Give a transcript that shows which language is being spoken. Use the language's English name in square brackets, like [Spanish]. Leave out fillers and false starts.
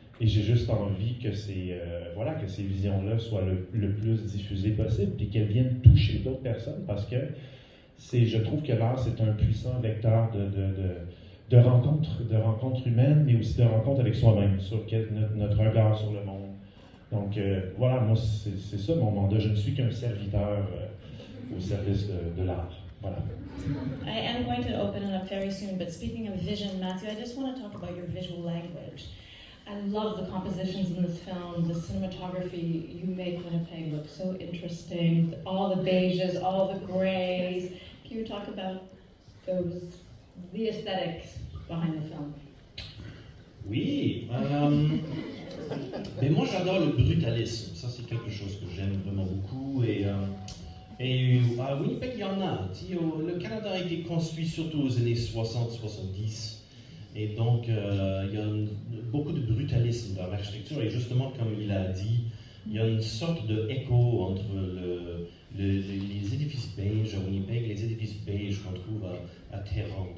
[French] Et j'ai juste envie que ces visions-là soient le plus diffusées possible, puis qu'elles viennent toucher d'autres personnes, parce que je trouve que l'art, c'est un puissant vecteur de rencontres humaines, mais aussi de rencontres avec soi-même, sur notre regard sur le monde. Donc moi, c'est ça mon mandat. Je ne suis qu'un serviteur au service de l'art. Voilà. [English] I am going to open it up very soon, but speaking of vision, Matthew, I just want to talk about your visual language. I love the compositions in this film, the cinematography. You make Winnipeg look so interesting, all the beiges, all the grays. Can you talk about the aesthetics behind the film? [French] Oui, mais moi j'adore le brutalisme, ça c'est quelque chose que j'aime vraiment beaucoup, et à Winnipeg il y en a. Le Canada a été construit surtout aux années 60-70, et donc il y a beaucoup de brutalisme dans l'architecture, et justement comme il a dit, il y a une sorte d'écho entre les édifices beige à Winnipeg et les édifices beige qu'on trouve à Téhéran.